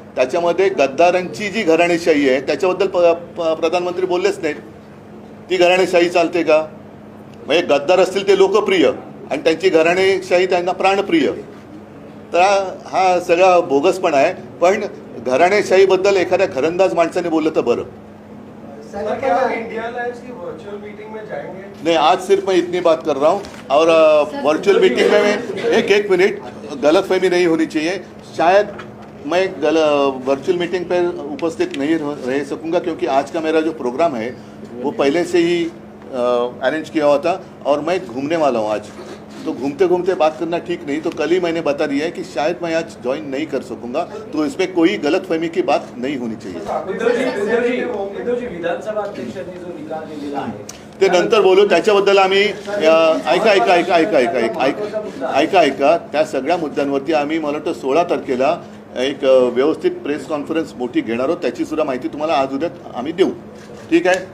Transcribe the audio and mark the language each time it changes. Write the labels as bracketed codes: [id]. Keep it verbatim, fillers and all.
[mr] त्याच्यामध्ये गद्दारांची जी घराणेशाही आहे त्याच्याबद्दल प- प- प्रधानमंत्री बोललेच नाहीत. ती घराणेशाही चालते का? म्हणजे गद्दार असतील ते लोकप्रिय आणि त्यांची घराणेशाही त्यांना प्राणप्रिय. तर हा- हा सगळा बोगसपणा आहे. पण घराणेशाहीबद्दल एखाद्या घरंदाज माणसाने बोललं तर बरं. [hi] सर, क्या आप इंडिया अलायंस की वर्चुअल मीटिंग में जाएंगे? नहीं, आज सिर्फ मैं इतनी बात कर रहा हूँ. और अ, वर्चुअल मीटिंग में मैं एक एक मिनट, गलत फहमी नहीं होनी चाहिए. शायद मैं गल वर्चुअल मीटिंग पर उपस्थित नहीं रह रह सकूंगा क्योंकि आज का मेरा जो प्रोग्राम है वो पहले से ही अरेंज किया हुआ था और मैं घूमने वाला हूँ आज. तो घूमते घूमते बात करना ठीक नहीं। तो कल ही मैंने बता दिया है कि शायद मैं आज ज्वाइन नहीं कर सकूंगा, तो इसमें कोई गलतफहमी की बात नहीं होनी चाहिए। [mr] उद्धव जी, उद्धव जी, उद्धव जी, विधानसभा अध्यक्षांनी जो निकाल दिलेला आहे ते नंतर बोलू, त्याच्याबद्दल आम्ही अ, ऐका ऐका ऐका ऐका ऐका ऐका ऐका ऐका ऐका त्या सगळ्या मुद्द्यांवरती आम्ही मला वाटतं सोळा तारखेला एक अ, व्यवस्थित प्रेस कॉन्फरन्स मोठी घेणार आहोत, त्याची सुद्धा माहिती तुम्हाला आज उद्यात आम्ही देऊ, ठीक आहे.